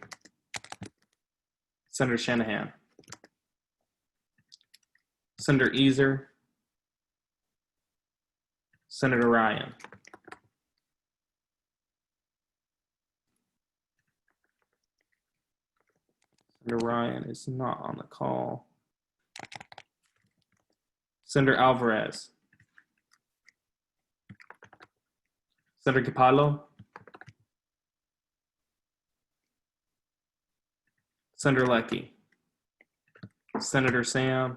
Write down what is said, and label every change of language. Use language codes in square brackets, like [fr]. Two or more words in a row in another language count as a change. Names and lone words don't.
[en] Senator Shanahan. Senator Easer. Senator Ryan. Senator Ryan is not on the call. Senator Alvarez. Senator Capallo. Senator Lecky. Senator Sam.